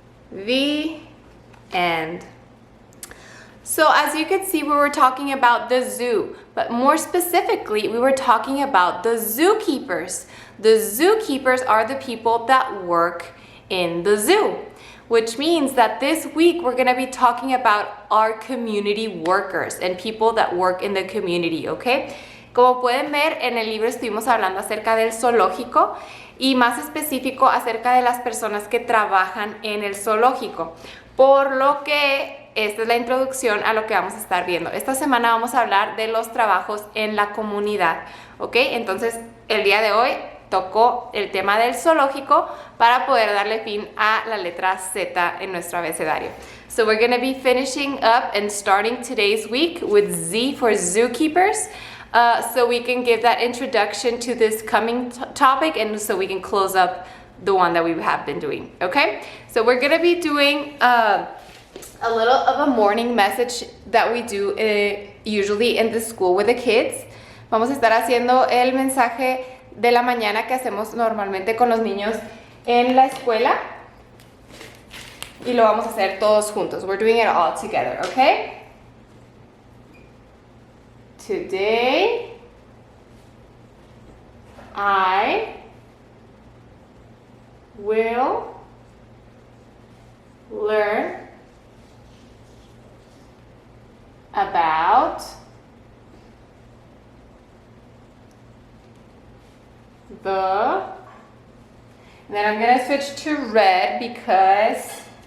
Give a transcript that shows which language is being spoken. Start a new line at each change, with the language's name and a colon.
English: The end. So as you can see, we were talking about the zoo, but more specifically, we were talking about the zookeepers. The zookeepers are the people that work in the zoo, which means that this week we're going to be talking about our community workers and people that work in the community, okay?
Spanish: Como pueden ver, en el libro estuvimos hablando acerca del zoológico y más específico acerca de las personas que trabajan en el zoológico. Por lo que esta es la introducción a lo que vamos a estar viendo. Esta semana vamos a hablar de los trabajos en la comunidad, ¿ok? Entonces, el día de hoy tocó el tema del zoológico para poder darle fin a la letra Z en nuestro abecedario.
English: So we're going to be finishing up and starting today's week with Z for Zookeepers. So we can give that introduction to this coming topic and so we can close up the one that we have been doing, okay? So we're going to be doing a little of a morning message that we do usually in the school with the kids.
Spanish: Vamos a estar haciendo el mensaje de la mañana que hacemos normalmente con los niños en la escuela y lo vamos a hacer todos juntos.
English: We're doing it all together, okay? Today, I will learn about the, and then I'm going to switch to red because